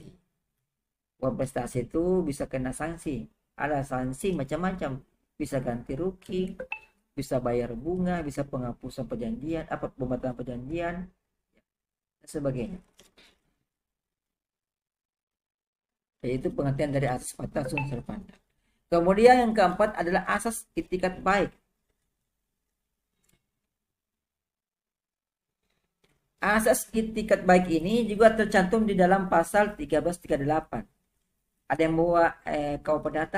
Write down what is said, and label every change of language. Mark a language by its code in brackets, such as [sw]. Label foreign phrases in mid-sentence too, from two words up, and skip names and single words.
[id] Uang prestasi itu bisa kena sanksi. Ada sanksi macam-macam, bisa ganti rugi, bisa bayar bunga, bisa penghapusan perjanjian, pembatalan perjanjian, dan sebagainya. Yaitu pengertian dari asas [la] pacta sunt servanda. [id] Kemudian yang keempat adalah asas itikat baik. Asas itikat baik ini juga tercantum di dalam pasal 1338. Ada yang bawa kau perdata?